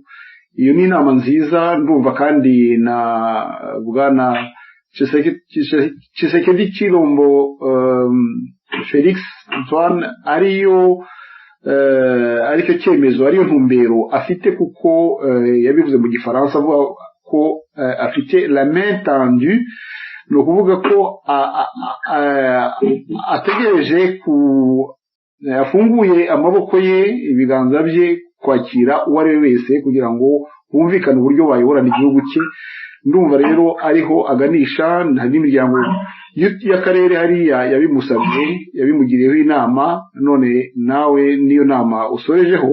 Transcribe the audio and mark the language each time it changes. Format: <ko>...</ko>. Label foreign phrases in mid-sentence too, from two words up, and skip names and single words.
<rw>Iyo ni inama nziza ndumva, kandi na bwana Tshisekedi Chilombo Felix Antoine aricyo cyemezo, ariyo ntumbero afite, kuko yabivuze mu gifaransa avuga ko afite</rw> <fr>la main tendue,</fr> <rw>ni ukuvuga ko ategereje afunguye amaboko ye, ibiganza bye kwakira uwo ari we wese kugira ngo humvikane uburyo bayoborana igihugu cye. Ndumva rero ariho aganisha, hari n'imiryango y'akarere hariya yabimusabye, yabimugiriyeho inama, none nawe niyo nama usorejeho.</rw>